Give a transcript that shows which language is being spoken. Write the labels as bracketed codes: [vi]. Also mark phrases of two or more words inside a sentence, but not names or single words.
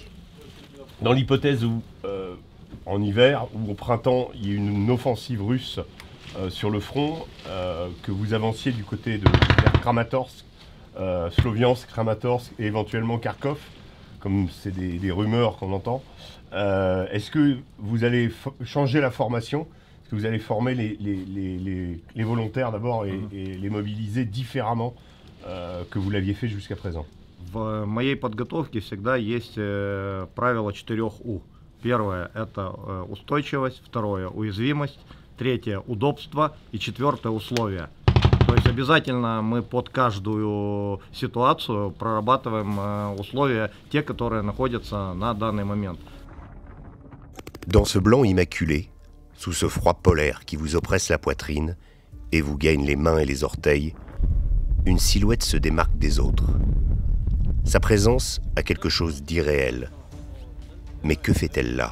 [fr] Dans l'hypothèse où, en hiver ou au printemps, il y a une offensive russe sur le front, que vous avanciez du côté de Kramatorsk, Sloviansk, Kramatorsk et éventuellement Kharkov, comme c'est des rumeurs qu'on entend, est-ce que vous allez changer la formation? Est-ce que vous allez former les volontaires d'abord et les mobiliser différemment que vous l'aviez fait jusqu'à présent? [ru] В моей подготовке всегда есть правило 4 У. Первое – это устойчивость, второе – уязвимость, третье – удобство и четвертое – условия. То есть обязательно мы под каждую ситуацию прорабатываем условия, те, которые находятся на данный момент. [fr] Dans ce blanc immaculé, sous ce froid polaire qui vous oppresse la poitrine et vous gagne les mains et les orteils, une silhouette se démarque des autres. Sa présence a quelque chose d'irréel. Mais que fait-elle là?